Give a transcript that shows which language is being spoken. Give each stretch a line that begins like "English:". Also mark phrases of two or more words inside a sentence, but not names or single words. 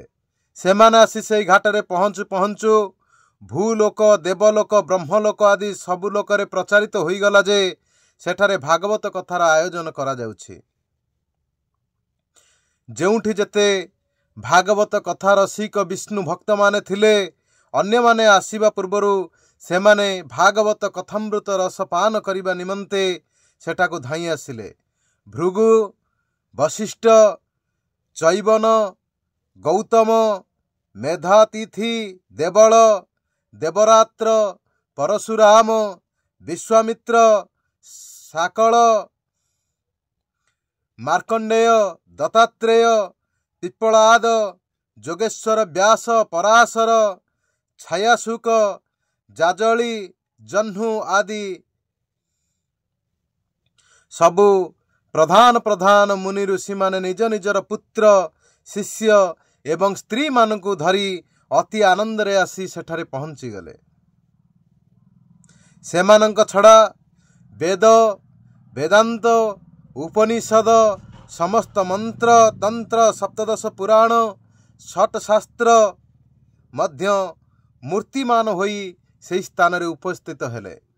Odia: ସେମାନେ ଆସି ସେ ଘାଟରେ ପହଞ୍ଚୁ ପହଞ୍ଚୁ ଭୂଲୋକ, ଦେବଲୋକ, ବ୍ରହ୍ମଲୋକ ଆଦି ସବୁ ଲୋକରେ ପ୍ରଚାରିତ ହୋଇ ଗଲା ଯେ ସେଠାରେ ଭାଗବତ କଥାର ଆୟୋଜନ କରାଯାଉଛି। ଯେଉଁଠି ଯେତେ ଭାଗବତ କଥା ରସିକ ବିଷ୍ଣୁ ଭକ୍ତ ମାନେ ଥିଲେ, ଅନ୍ୟ ମାନେ ଆସିବା ପୂର୍ବରୁ ସେମାନେ ଭାଗବତ କଥାମୃତ ରସ ପାନ କରିବା ନିମନ୍ତେ ସେଠାକୁ ଧାଇଁ ଆସିଲେ। ଭୃଗୁ, ବଶିଷ୍ଠ, ଚ୍ୟବନ, ଗୌତମ, ମେଧାତିଥି, ଦେବଳ, ଦେବରାତ୍ର, ପରଶୁରାମ, ବିଶ୍ୱାମିତ୍ର, ସାକଳ, ମାର୍କଣ୍ଡେୟ, ଦତ୍ତାତ୍ରେୟ, ପିପ୍ପଳାଦ, ଯୋଗେଶ୍ୱର, ବ୍ୟାସ, ପରାଶର, ଛାୟାଶୁକ, ଜାଜଳି, ଜହ୍ନୁ ଆଦି ସବୁ ପ୍ରଧାନ ପ୍ରଧାନ ମୁନି ଋଷି ମାନେ ନିଜ ନିଜର ପୁତ୍ର, ଶିଷ୍ୟ ଏବଂ ସ୍ତ୍ରୀ ମାନଙ୍କୁ ଧରି ଅତି ଆନନ୍ଦ ରେ ଆସି ସେଠାରେ ପହଞ୍ଚି ଗଲେ। ସେମାନଙ୍କ ଛଡ଼ା ବେଦ, ବେଦାନ୍ତ, ଉପନିଷଦ, ସମସ୍ତ ମନ୍ତ୍ର, ତନ୍ତ୍ର, ସପ୍ତଦଶ ପୁରାଣ, ଷଟ ଶାସ୍ତ୍ର ମଧ୍ୟ ମୂର୍ତ୍ତିମାନ ହୋଇ ସେ ସ୍ଥାନ ରେ ଉପସ୍ଥିତ ହେଲେ।